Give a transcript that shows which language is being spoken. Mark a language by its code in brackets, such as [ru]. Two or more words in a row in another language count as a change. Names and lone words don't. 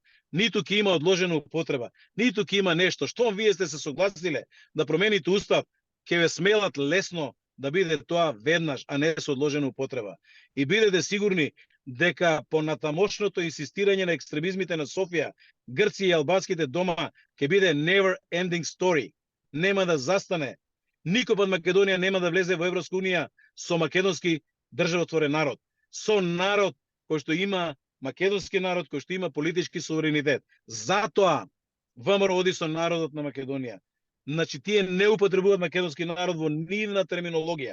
[mk] Ниту ќе има одложена употреба, ниту ќе има нешто. Штом вие сте се согласиле да промените устав, ќе ве смелат лесно да биде тоа веднаш, а не со одложена употреба. И бидете сигурни дека по натамошното инсистирање на екстремизмите на Софија, Грција и албанските дома ќе биде [en] never ending story. [mk] Нема да застане. Никој пат Македонија нема да влезе во Европска унија со македонски државотворен народ. Со народ кој што има македонски народ кој што има политички суверенитет. Затоа ВМРО оди со народот на Македонија. Значи, тие не употребуваат македонски народ во нивна терминологија.